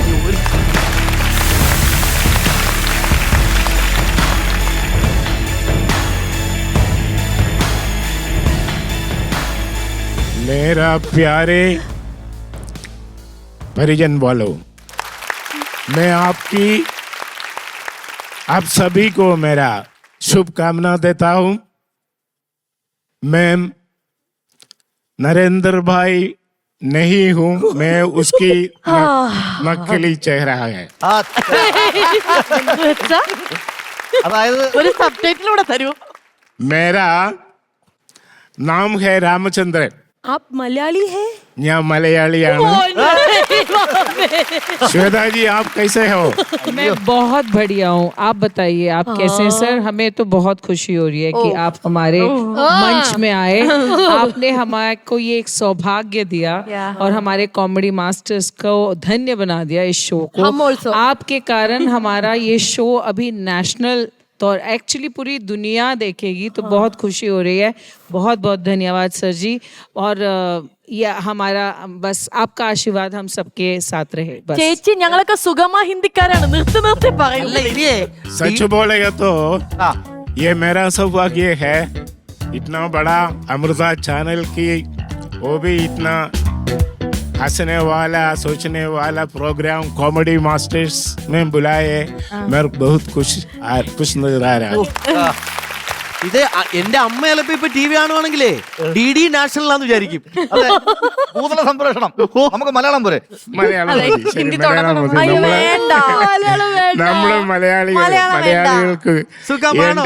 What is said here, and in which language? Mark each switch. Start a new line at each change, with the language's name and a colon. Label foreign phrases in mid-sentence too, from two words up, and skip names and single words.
Hindi: मेरा प्यारे परिजन वालों, मैं आप सभी को मेरा शुभकामना देता हूं. मैं नरेंद्र भाई नहीं हूं, मैं उसकी नकली चेहरा है.
Malayalam: അതായത് ഒരു സബ്ടൈറ്റിലൂടെ തരൂ.
Hindi: मेरा नाम है रामचंद्रन. आप मलयाली है?
Malayalam: ഞാൻ മലയാളിയാണ്.
Hindi: श्वेता जी, आप कैसे हो? मैं बहुत बढ़िया हूँ. आप बताइए, आप कैसे हैं सर? हमें तो बहुत खुशी हो रही है कि आप हमारे मंच में आए. आपने हमारे को ये एक सौभाग्य दिया और हमारे कॉमेडी मास्टर्स को धन्य बना दिया इस शो को. हम also. आपके कारण हमारा ये शो अभी नेशनल तो एक्चुअली पूरी दुनिया देखेगी, तो बहुत खुशी हो रही है. बहुत बहुत धन्यवाद सर जी. और ये हमारा बस आपका आशीर्वाद हम सबके साथ रहे. बस
Malayalam: ചേച്ചി, ഞങ്ങളൊക്കെ സുഗമ ഹിന്ദിക്കാരാണ്. നിർത്തി പറയുന്നില്ലേ?
Hindi: सच बोलेगा तो ये मेरा सौभाग्य है. इतना बड़ा अमृता चैनल की, वो भी इतना हंसने वाला, सोचने वाला प्रोग्राम कॉमेडी मास्टर्स में बुलाए. मैं बहुत खुश नजर आ रहा हूँ.
Malayalam: ഇത് എന്റെ അമ്മ ചിലപ്പോ ഇപ്പൊ ടി വി കാണുവാണെങ്കിലേ DD നാഷണലാന്ന് വിചാരിക്കും. അതെ, ഭൂതല സംപ്രേഷണം. നമുക്ക് മലയാളം പോരെ? മലയാളം മതി. ശരി, ഹിന്ദി മലയാളം മതി. അയ്യോ, വേണ്ട. മലയാളം വേണ്ട. നമ്മള് മലയാളികൾക്ക് സുഖമാണോ?